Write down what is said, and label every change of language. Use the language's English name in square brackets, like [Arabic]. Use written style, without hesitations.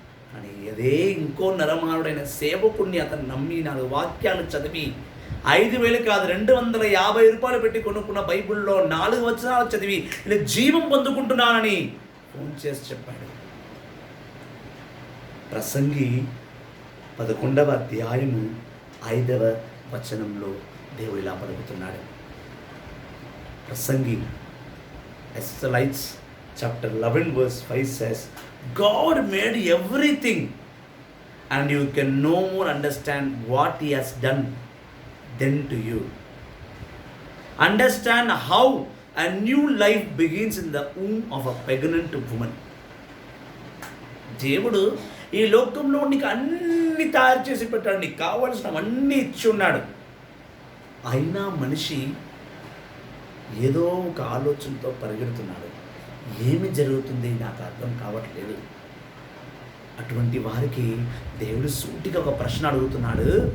[Telugu] కానీ అదే ఇంకో నరమారుడైన సేవకుడిని అతను నమ్మి 4 వాక్యాలు చదివి 5,000 కాదు 250 రూపాయలు పెట్టి కొనుక్కున్న బైబిల్లో 4 వచనాలు చదివి ఇలా జీవం పొందుకుంటున్నానని ఫోన్ చేసి చెప్పాడు. ప్రసంగి 11వ అధ్యాయము 5వ వచనంలో దేవుడు ఇలా పలుకుతున్నాడు. ప్రసంగి ఎస్ఎలైట్స్ [English] chapter 11 verse 5 says, God made everything and you can no more understand what he has done than to you. Understand how a new life begins in the womb of a pregnant woman. [Telugu] దేవుడు ఈ లోకంలో నీకు అన్ని తయారు చేసి పెట్టాడు, నీకు కావలసినవన్నీ ఇచ్చి ఉన్నాడు. అయినా మనిషి ఏదో ఒక ఆలోచనతో పరిగెడుతున్నాడు. ఏమి జరుగుతుంది నాకు అర్థం కావట్లేదు. అటువంటి వారికి దేవుడు సూటిగా ఒక ప్రశ్న అడుగుతున్నాడు.